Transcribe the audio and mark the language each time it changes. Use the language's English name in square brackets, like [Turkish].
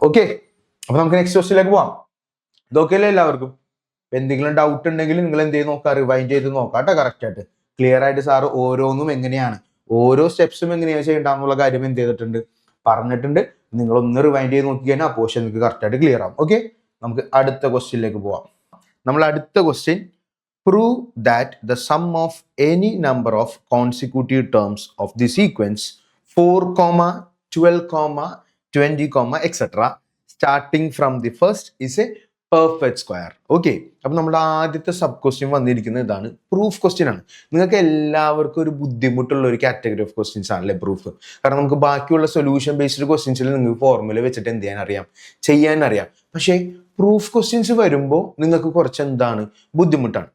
[Malayalam] Okay, അപ്പൊ നമുക്ക് next ക്വസ്റ്റ്യനിലേക്ക് പോവാം. ഇതൊക്കെ അല്ലേ എല്ലാവർക്കും? എന്തെങ്കിലും ഡൗട്ട് ഉണ്ടെങ്കിൽ നിങ്ങൾ എന്ത് ചെയ്ത് നോക്കാം? റിവൈൻഡ് ചെയ്ത് നോക്കാം കേട്ടോ. കറക്റ്റ് ആയിട്ട് ക്ലിയർ ആയിട്ട് സാറ് ഓരോന്നും എങ്ങനെയാണ്, ഓരോ സ്റ്റെപ്സും എങ്ങനെയാണ് ചെയ്യേണ്ടെന്നുള്ള കാര്യം എന്ത് ചെയ്തിട്ടുണ്ട്? പറഞ്ഞിട്ടുണ്ട്. നിങ്ങളൊന്ന് റിവൈൻഡ് ചെയ്ത് നോക്കി കഴിഞ്ഞാൽ ആ പോർഷൻ നിങ്ങൾക്ക് കറക്റ്റ് ആയിട്ട് ക്ലിയർ ആവും. ഓക്കെ, നമുക്ക് അടുത്ത ക്വസ്റ്റ്യനിലേക്ക് പോവാം. നമ്മൾ അടുത്ത question, [English] prove that the sum of any number of consecutive terms of the sequence 4, 12, 20, etc. starting from the first is a perfect square. [Malayalam] Okay, അപ്പൊ നമ്മുടെ ആദ്യത്തെ സബ് ക്വസ്റ്റ്യൻ വന്നിരിക്കുന്നത് ഇതാണ്. പ്രൂഫ് ക്വസ്റ്റ്യൻ ആണ്. നിങ്ങൾക്ക് എല്ലാവർക്കും ഒരു ബുദ്ധിമുട്ടുള്ള ഒരു കാറ്റഗറി ഓഫ് ക്വസ്റ്റ്യൻസ് ആണല്ലേ പ്രൂഫ്. കാരണം നമുക്ക് ബാക്കിയുള്ള സൊല്യൂഷൻ ബേസ്ഡ് ക്വസ്റ്റ്യൻസിൽ നിങ്ങൾക്ക് ഫോർമുല വെച്ചിട്ട് എന്ത് ചെയ്യാൻ അറിയാം? ചെയ്യാൻ അറിയാം. പക്ഷേ പ്രൂഫ് ക്വസ്റ്റ്യൻസ് വരുമ്പോൾ നിങ്ങൾക്ക് കുറച്ച് എന്താണ്? ബുദ്ധിമുട്ടാണ്.